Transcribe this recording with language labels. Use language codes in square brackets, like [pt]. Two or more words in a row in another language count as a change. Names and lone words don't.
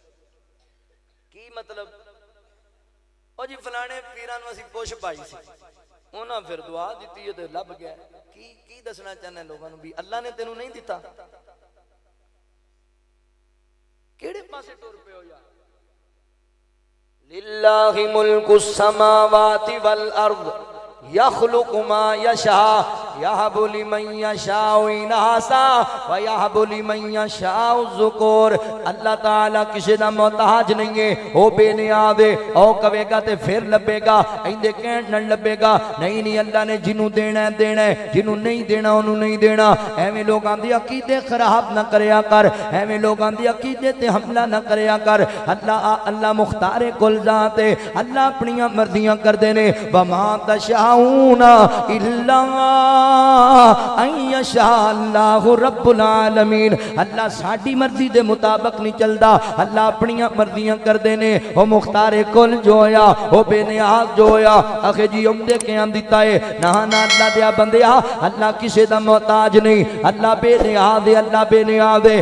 [pa] کی مطلب? او جی فلانے پیراں نوں اسیں پچھ پائی سی، اونہاں پھر دعا دتی ہے تے لبھ گیا. کی دسنا چاہنا لوکاں نوں بھی اللہ نے تینوں نہیں دتا? کیڑے پاسے ٹر پئے ہو یار? [ar] لله ملك السماوات والأرض يخلق ما يشاء يهب لمن يشاء إناثا ويهب لمن يشاء الذكور. [pa] اللہ تعالیٰ کسی دا محتاج نہیں ہے، او بے نیاز ہے. او کہوے گا تے پھر لبھے گا، انہدے کہن نال لبھے گا نہیں. نہیں اللہ نے جنہوں دینا ہے دینا ہے، جنہوں نہیں دینا اونہوں نہیں دینا. ایویں لوکاں دی عقیدے خراب نہ کریا کر، ایویں لوکاں دی عقیدے تے حملہ نہ کریا کر. اللہ مختارِ کل ذات ہے، اللہ اپنیاں مرضیاں کردے نے. [ar] وما تشاءون إلا أن يشاء الله رب العالمين. [pa] اللہ ساڈی مرضی دے مطابق نہیں چلدا، اللہ اپنیاں مرضیاں کردے نے. او مختارِ کل جو ہویا، او بے نیاز جو ہویا، آکھے جی اومدے کیا دتا ہے? نہ نہ اللہ دیا بندیا اللہ کسی دا محتاج نہیں، اللہ بے نیاز ہے، اللہ بے نیاز ہے.